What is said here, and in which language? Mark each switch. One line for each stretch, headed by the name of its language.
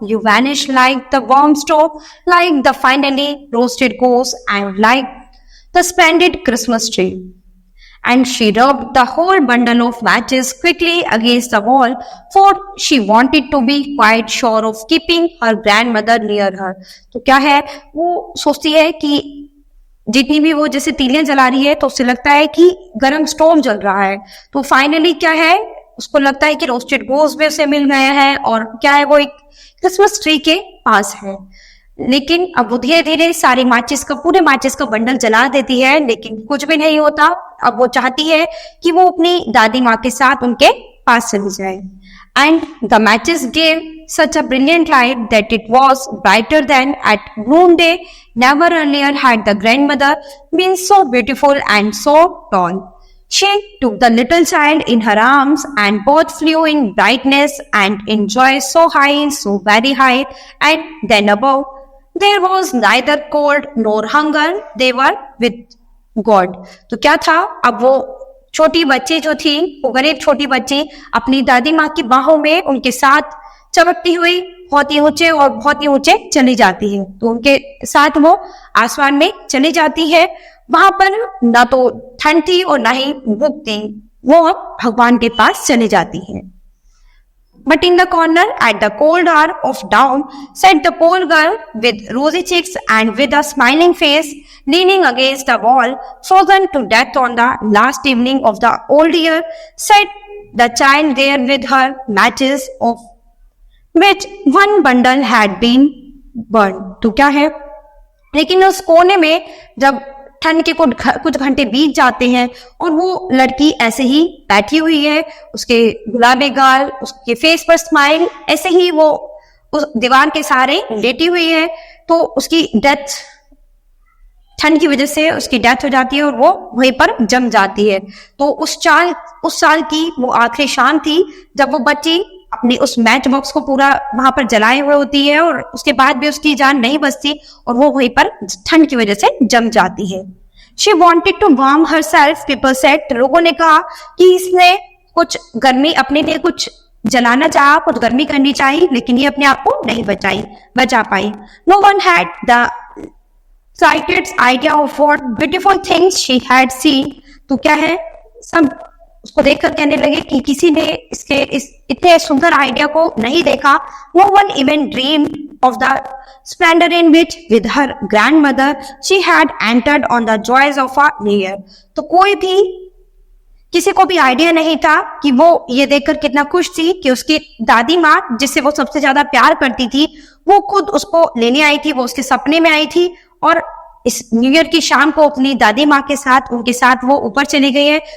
English: You vanish like the warm stove, like the finally roasted goose, and like the splendid Christmas tree। And she rubbed the whole bundle of matches quickly against the wall, for she wanted to be quite sure of keeping her grandmother near her।
Hindi: तो क्या है, वो सोचती है कि जितनी भी वो जैसे तीलियां जला रही है तो उसे लगता है कि गर्म स्टोव जल रहा है। तो फाइनली क्या है, उसको लगता है कि रोस्टेड गोश्त भी उसे मिल गया है और क्या है, वो एक क्रिसमस ट्री के पास है। लेकिन अब वो धीरे धीरे पूरे माचिस का बंडल जला देती है, लेकिन कुछ भी नहीं होता। अब वो चाहती है कि वो अपनी दादी माँ के साथ उनके पास चली जाए।
English: And the matches gave such a brilliant light that it was brighter than at noonday। Never earlier had the grandmother been so beautiful and so tall। She took the little child in her arms and both flew in brightness and in joy so high, so very high, and then above There was neither cold nor hunger, they were with God.
Hindi: तो क्या था, अब वो छोटी बच्ची जो थी, वो गरीब छोटी बच्ची अपनी दादी माँ की बाहों में उनके साथ चमकती हुई बहुत ही ऊंचे और बहुत ही ऊंचे चली जाती है। तो उनके साथ वो आसमान में चली जाती है। वहां पर ना तो ठंड थी और ना ही भूख थी, वो अब भगवान के पास चली जाती है।
English: But in the corner at the cold hour of dawn sat the poor girl with rosy cheeks and with a smiling face, leaning against the wall, frozen to death on the last evening of the old year. Sat the child there with her matches, of which one bundle had been burned.
Hindi: तो क्या है, लेकिन उस कोने में जब ठंड के कुछ घंटे बीत जाते हैं और वो लड़की ऐसे ही बैठी हुई है, उसके गुलाबी गाल, उसके फेस पर स्माइल, ऐसे ही वो उस दीवार के सहारे लेटी हुई है। तो उसकी डेथ, ठंड की वजह से उसकी डेथ हो जाती है और वो वहीं पर जम जाती है। तो उस साल की वो आखिरी शाम थी जब वो बच्ची अपनी उस मैच बॉक्स को पूरा वहां पर जलाए हुए होती है और उसके बाद भी उसकी जान नहीं बचती और वो वहीं पर ठंड की वजह से जम जाती है।
English: She wanted to warm herself, people said.
Hindi: लोगों ने कहा कि इसने कुछ गर्मी अपने लिए कुछ जलाना चाहा, कुछ गर्मी करनी चाहिए, लेकिन ये अपने आप को नहीं बचा पाई।
English: No one had the slightest idea of what beautiful things she had seen.
Hindi: तो क्या है, सब उसको देखकर कहने लगे कि किसी ने इस इतने सुंदर आइडिया को नहीं देखा।
English: No one even dreamed of the splendor in which with her grandmother she had entered on the joys of a new year.
Hindi: तो किसी को भी आइडिया नहीं था कि वो ये देखकर कितना खुश थी कि उसकी दादी माँ, जिससे वो सबसे ज्यादा प्यार करती थी, वो खुद उसको लेने आई थी, वो उसके सपने में आई थी और इस न्यू ईयर की शाम को अपनी दादी माँ के साथ, उनके साथ वो ऊपर चली गई है।